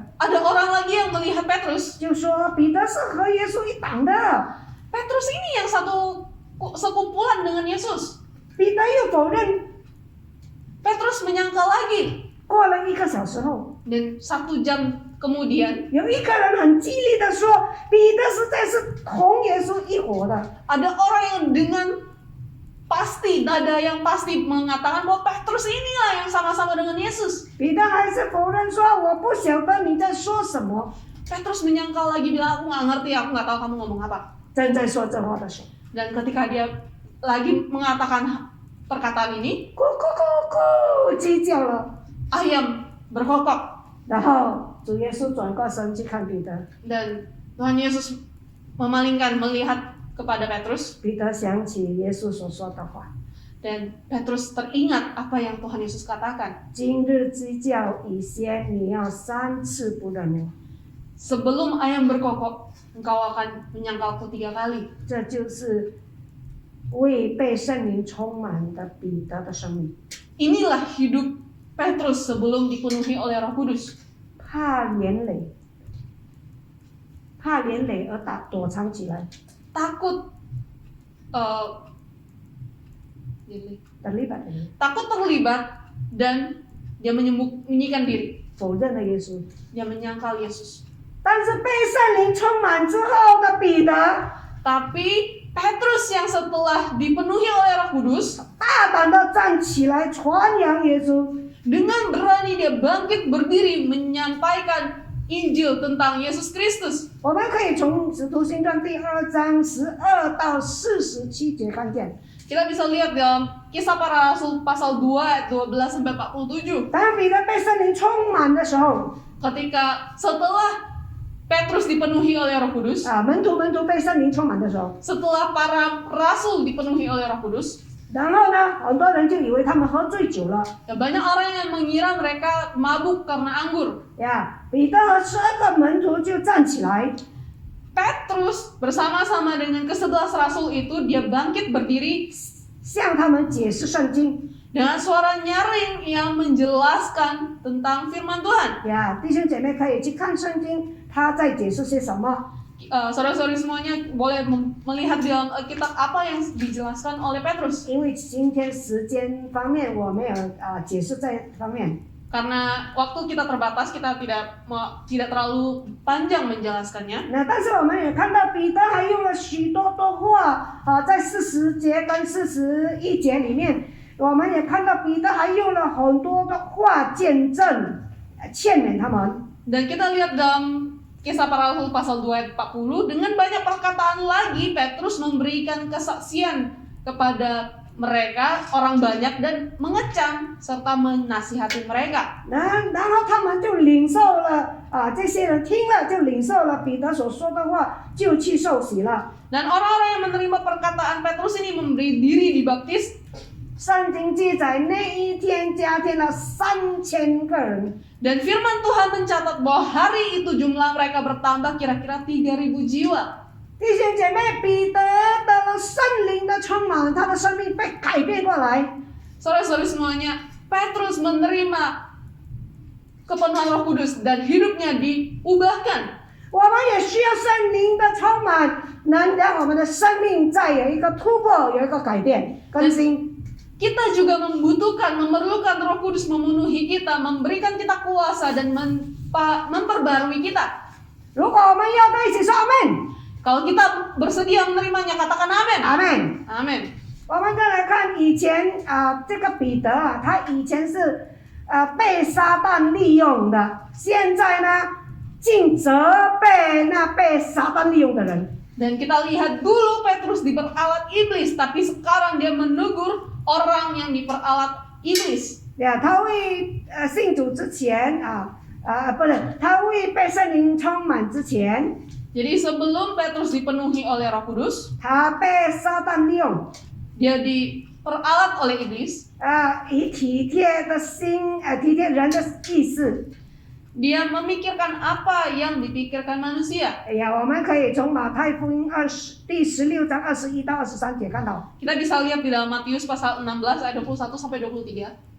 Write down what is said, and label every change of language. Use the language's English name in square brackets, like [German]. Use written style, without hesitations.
[Indonesian] ada orang lagi yang melihat Petrus. [Chinese] 就说彼得是和耶稣一党的。 [Indonesian] Petrus ini yang satu sekumpulan dengan Yesus. [Chinese] 彼得又否认。 [Indonesian] Petrus menyangkal lagi. [Chinese] 过了1个小时后， [Indonesian] Dan 1 jam kemudian, [Chinese] 有一个人很激励的说，彼得实在是同耶稣一伙的。 [Indonesian] ada orang yang dengan nada yang pasti mengatakan bahwa Petrus inilah yang sama-sama dengan Yesus. [Chinese] 彼得还是否认说，我不晓得你在说什么。 [Indonesian] Petrus menyangkal lagi, bilang, aku nggak ngerti, aku nggak tahu kamu ngomong apa. [Chinese] 正在说这话的时候， [Indonesian] Dan ketika dia lagi mengatakan perkataan ini, [Chinese] 咕咕咕咕鸡叫了。 [Indonesian] ayam berkokok. [Chinese] 然后主耶稣转过身去看彼得， [Indonesian] Dan Tuhan Yesus memalingkan melihat kepada Petrus. [Chinese] 彼得想起耶稣所说的话： [Indonesian] Dan Petrus teringat apa yang Tuhan Yesus katakan. [Chinese] 今日鸡叫以先，你要3次不认我。 [Indonesian] Sebelum ayam berkokok, engkau akan menyangkalku 3 kali. [Chinese] 这就是未被圣灵充满的彼得的生命。 [Indonesian] Inilah hidup Petrus sebelum dipenuhi oleh Roh Kudus. [Chinese] 怕连累而躲藏起来， [Indonesian] Takut terlibat terlibat dan dia menyembunyikan diri. [Chinese] 否认了耶稣。 [Indonesian] Dia menyangkal Yesus. [Chinese] 但是被圣灵充满之后的彼得， [Indonesian] Tapi Petrus yang setelah dipenuhi oleh Roh Kudus, [Chinese] 大胆的站起来传扬耶稣。 [Indonesian] dengan berani dia bangkit berdiri menyampaikan Injil tentang Yesus Kristus. [Chinese] 我们可以从《使徒行传》第2章12到47节看见。 [Indonesian] Kita bisa lihat dalam Kisah Para Rasul pasal 2 ayat 12 sampai 47. [Chinese] 当彼得被圣灵充满的时候， [Indonesian] Ketika setelah Petrus dipenuhi oleh Roh Kudus, [Chinese] 门徒被圣灵充满的时候， [Indonesian] setelah para rasul dipenuhi oleh Roh Kudus, [Chinese] 然后呢，很多人就以为他们喝醉酒了。 [Indonesian] ya banyak orang yang mengira mereka mabuk karena anggur. [Chinese] 彼得和12个门徒就站起来， [Indonesian] Petrus bersama-sama dengan ke-11 rasul itu dia bangkit berdiri [Chinese] 向他们解释圣经。 [Indonesian] dengan suara nyaring yang menjelaskan tentang firman Tuhan. [Chinese] 弟兄姐妹可以去看圣经，他在解释些什么。 [Indonesian] Saudara-saudari semuanya boleh melihat di dalam kitab apa yang dijelaskan oleh Petrus. [Chinese] 因为今天时间方面我没有解释这方面。 [Indonesian] Karena waktu kita terbatas, kita tidak terlalu panjang menjelaskannya. [Chinese] 但是我们也看到彼得还用了许多的话在40节跟41节里面，我们也看到彼得还用了很多的话见证劝勉他们。 [Indonesian] Dan kita lihat dalam Kisah Para Rasul pasal 2 ayat 40, dengan banyak perkataan lagi Petrus memberikan kesaksian kepada mereka, orang banyak, dan mengecam serta menasihati mereka. [Chinese] 然后他们就领受了这些人听了就领受了彼得所说的话，就去受洗了。 [Indonesian] Dan orang-orang yang menerima perkataan Petrus ini memberi diri dibaptis. [Chinese] 圣经记载那一天加添了3000个人。 [Indonesian] Dan firman Tuhan mencatat bahwa hari itu jumlah mereka bertambah kira-kira 3.000 jiwa. [Chinese] 弟兄姐妹，彼得得了圣灵的充满，他的生命被改变过来。 [Indonesian] Saudara-saudari semuanya, Petrus menerima kepenuhan Roh Kudus dan hidupnya diubahkan. [Chinese] 我们也需要圣灵的充满，能让我们的生命再有一个突破，有一个改变更新。 [Indonesian] Kita juga memerlukan Roh Kudus memenuhi kita, memberikan kita kuasa dan memperbarui kita. [Chinese] 如果我们要在一起说阿门， [Indonesian] Kalau kita bersedia menerimanya, katakan amin. [Chinese] 阿门。 [Indonesian] Amin. [Chinese] 我们再来看以前这个彼得他以前是被撒旦利用的，现在呢竟责备那被撒旦利用的人。 [Indonesian] Dan kita lihat dulu Petrus diperalat iblis, tapi sekarang dia menegur orang yang diperalat iblis. [Chinese] 他为信主之前不是，他为被圣灵充满之前， [Indonesian] Jadi sebelum Petrus dipenuhi oleh Roh Kudus, [Chinese] 他被撒旦利用， [Indonesian] dia diperalat oleh iblis. [Chinese] 以体贴的心，体贴人的意思。 [Indonesian] Dia memikirkan apa yang dipikirkan manusia. [Chinese] 我们可以从马太福音第16章21到23节看到。 [Indonesian] Kita bisa lihat di dalam Matius pasal 16 ayat 21 sampai 23.